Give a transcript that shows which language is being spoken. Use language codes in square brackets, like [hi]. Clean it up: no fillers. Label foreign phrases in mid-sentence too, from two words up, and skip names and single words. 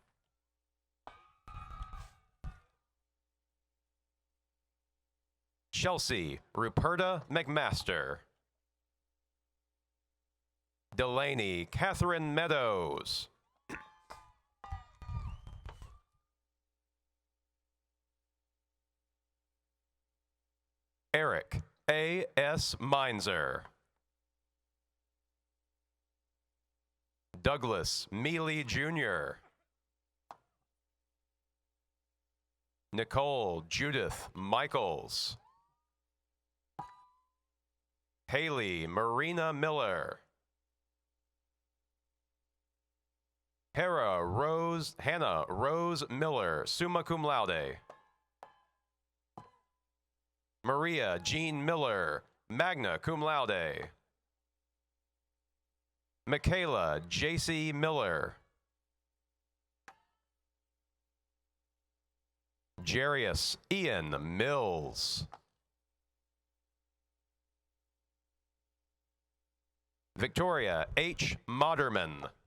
[en] Chelsea Ruperta McMaster. Delaney Catherine Meadows. Eric A. S. Meinzer. Douglas Mealy Jr. Nicole Judith Michaels. Haley Marina Miller. Hannah Rose Miller, [la] summa cum laude. [en] Maria Jean Miller, [la] magna cum laude. [en] Michaela J.C. Miller. Jarius Ian Mills. Victoria H. Moderman.